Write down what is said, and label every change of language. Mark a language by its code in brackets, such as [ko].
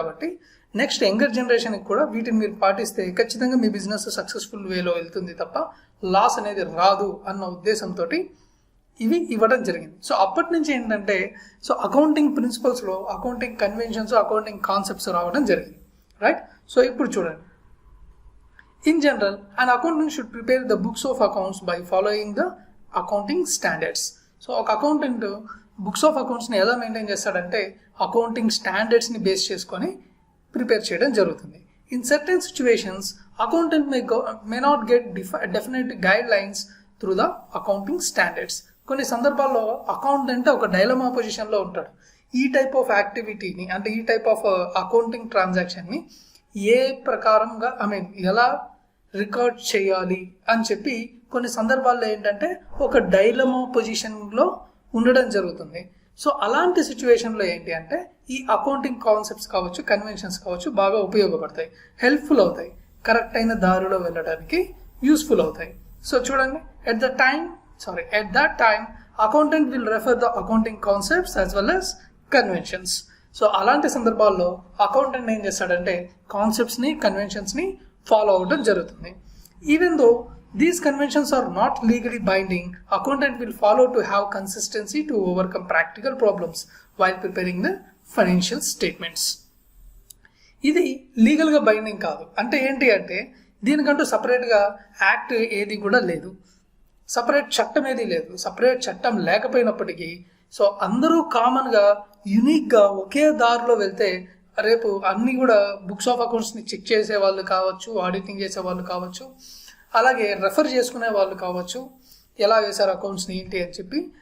[te] కాబట్టి next younger జనరేషన్కి కూడా వీటిని మీరు పాటిస్తే ఖచ్చితంగా మీ బిజినెస్ సక్సెస్ఫుల్ వేలో వెళ్తుంది తప్ప లాస్ అనేది రాదు అన్న ఉద్దేశంతో ఇవి ఇవ్వడం జరిగింది. సో అప్పటి నుంచి ఏంటంటే so accounting ప్రిన్సిపల్స్లో accounting conventions, accounting concepts రావడం జరిగింది. రైట్, సో ఇప్పుడు చూడండి. [en] In general an accountant should prepare the books of accounts by following the accounting standards. [te] So ఒక అకౌంటెంట్ బుక్స్ ఆఫ్ అకౌంట్స్ని ఎలా మెయింటైన్ చేస్తాడంటే అకౌంటింగ్ స్టాండర్డ్స్ని బేస్ చేసుకొని ప్రిపేర్ చేయడం జరుగుతుంది. [en] In certain situations accountant may not get definite guidelines through the accounting standards. [te] కొన్ని సందర్భాల్లో accountant ఒక dilemma పొజిషన్లో ఉంటాడు. ఈ టైప్ ఆఫ్ యాక్టివిటీని, అంటే ఈ టైప్ ఆఫ్ అకౌంటింగ్ ట్రాన్సాక్షన్ని ఏ ప్రకారంగా ఎలా రికార్డ్ చేయాలి అని చెప్పి కొన్ని సందర్భాల్లో ఏంటంటే ఒక డైలమా పొజిషన్లో ఉండడం జరుగుతుంది. సో అలాంటి సిచ్యువేషన్లో ఏంటి అంటే ఈ అకౌంటింగ్ కాన్సెప్ట్స్ కావచ్చు, కన్వెన్షన్స్ కావచ్చు బాగా ఉపయోగపడతాయి, హెల్ప్ఫుల్ అవుతాయి, కరెక్ట్ అయిన దారిలో వెళ్ళడానికి యూస్ఫుల్ అవుతాయి. [en] so [te] చూడండి, [en] At that time accountant will refer the accounting concepts as well as conventions. [te] So అలాంటి సందర్భాల్లో అకౌంటెంట్ ఏం చేస్తాడంటే కాన్సెప్ట్స్ని, కన్వెన్షన్స్ని ఫాలో అవడం జరుగుతుంది. [en] Even though these conventions are not legally binding, accountant will follow to have consistency to overcome practical problems while preparing the financial statements. [te] ఇది లీగల్గా binding కాదు. అంటే ఏంటి అంటే దీనికంటూ సపరేట్గా యాక్ట్ ఏది కూడా లేదు, సపరేట్ చట్టం ఏది లేదు. సపరేట్ చట్టం లేకపోయినప్పటికీ సో అందరూ కామన్గా యూనిక్గా ఒకే దారిలో వెళ్తే రేపు అన్నీ కూడా బుక్స్ ఆఫ్ అకౌంట్స్ని చెక్ చేసే వాళ్ళు కావచ్చు, ఆడిటింగ్ చేసే వాళ్ళు కావచ్చు, అలాగే రెఫర్ చేసుకునే వాళ్ళు కావచ్చు, ఎలా వేశారు అకౌంట్స్ని ఏంటి అని చెప్పి.